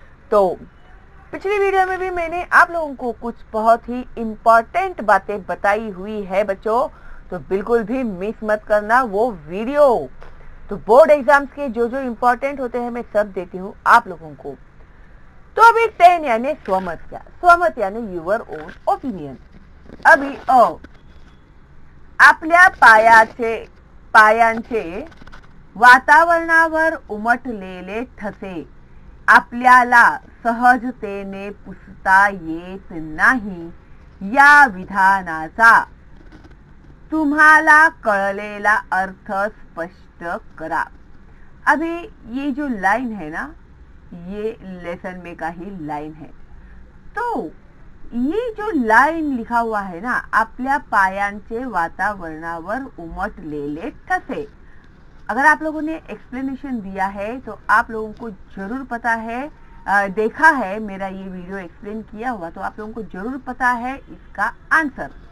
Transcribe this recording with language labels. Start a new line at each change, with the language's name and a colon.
Hindi: तो पिछली वीडियो में भी मैंने आप लोगों को कुछ बहुत ही इम्पोर्टेंट बातें बताई हुई है बच्चों, तो बिल्कुल भी मिस मत करना वो वीडियो. तो बोर्ड एग्जाम्स के जो जो इम्पोर्टेंट होते हैं मैं सब देती हूँ आप लोगों को। तो अभी 10 यानी स्वमत, क्या स्वमत यानी
English: Your own opinion.
Marathi: अभी आपल्या पायांचे वातावरणावर उमटलेले ठसे आपल्याला सहजतेने पुसता येत नाही या विधानाचा तुम्हाला कळलेला अर्थ स्पष्ट करा।
Hindi: अभी ये जो लाइन है ना, ये लेसन में का ही लाइन है। तो ये जो लाइन लिखा हुआ है ना,
Marathi: आपल्या पायांचे वातावरणावर उमटलेले ठसे,
Hindi: अगर आप लोगों ने एक्सप्लेनेशन दिया है तो आप लोगों को जरूर पता है, देखा है मेरा ये वीडियो एक्सप्लेन किया हुआ, तो आप लोगों को जरूर पता है इसका आंसर।